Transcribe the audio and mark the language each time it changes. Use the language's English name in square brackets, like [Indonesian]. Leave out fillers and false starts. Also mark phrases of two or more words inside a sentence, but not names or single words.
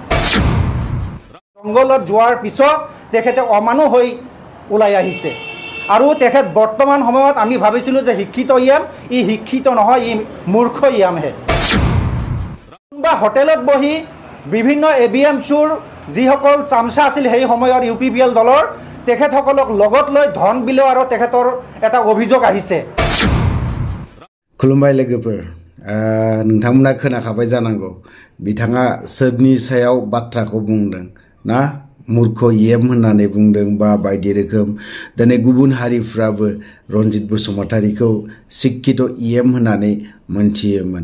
[Assamese] জংগলত যোৱাৰ পিছত তেখেতে অমানুহ হৈ ওলাই আহিছে আৰু তেখেত বৰ্তমান সময়ত আমি ভাবিছিলোঁ যে শিক্ষিত ইএম, ই শিক্ষিত নহয়, ই মূৰ্খ ইএমহে। বা হোটেলত বহি বিভিন্ন এবিএমচিৰ যিসকল চামচা আছিল সেই সময়ৰ UPPL দলৰ তেখেতসকলক লগত লৈ ধন বিলোৱা আৰু তেখেতৰ এটা অভিযোগ আহিছে। [Bodo] खुलुमबाय लोगोफोर, नोंथांमोना खोनाखाबाय जानांगौ बिथाङा सोरनि सायाव बाथ्राखौ बुंदों ना, मूर्ख इएम होननानै बुंदों बा बायदि रोखोम। दिनै गुबुन हारिफ्राबो रन्जित बसुमतारीखौ शिक्षित इएम होननानै मोनथियोमोन।